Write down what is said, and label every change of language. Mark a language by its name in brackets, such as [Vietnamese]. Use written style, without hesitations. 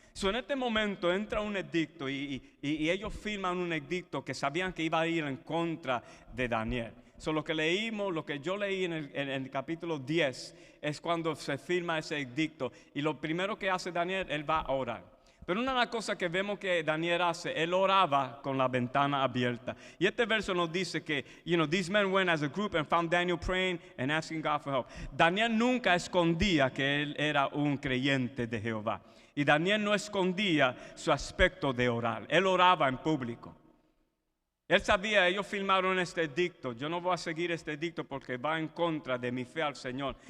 [Spanish] En este momento entra un edicto y ellos firman un edicto que sabían que iba a ir en contra de Daniel. Lo que leímos, lo que yo leí en el capítulo 10 es cuando se firma ese edicto. Y lo primero que hace Daniel, él va a orar. Pero una de las cosas que vemos que Daniel hace, él oraba con la ventana abierta. Y este verso nos dice que, [English] these men went as a group and found Daniel praying and asking God for help. [Spanish] Daniel nunca escondía que él era un creyente de Jehová. Y Daniel no escondía su aspecto de orar. Él oraba en público. Él sabía, ellos firmaron este edicto. Yo no voy a seguir este edicto porque va en contra de mi fe al Señor.